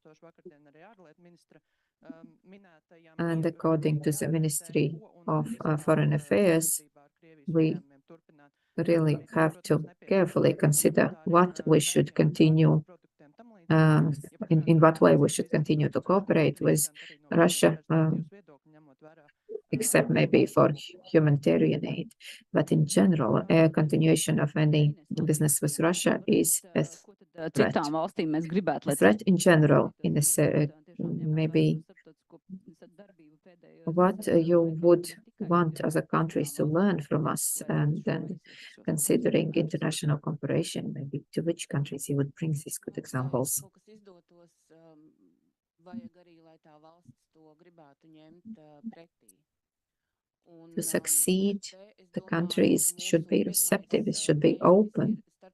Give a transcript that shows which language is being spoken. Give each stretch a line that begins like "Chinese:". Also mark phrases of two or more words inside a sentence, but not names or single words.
English: And according to the Ministry of Foreign Affairs, we really have to carefully consider what we should continue, in what way we should continue to cooperate with Russia, except maybe for humanitarian aid. But in general, a continuation of any business with Russia is threat.
Latvian: citām valstīm mēs gribētu, lai
English: Threat in general, Inese, maybe what you would want other countries to learn from us, and then considering international cooperation, maybe to which countries you would bring these good examples. To succeed, the countries should be receptive, it should be open.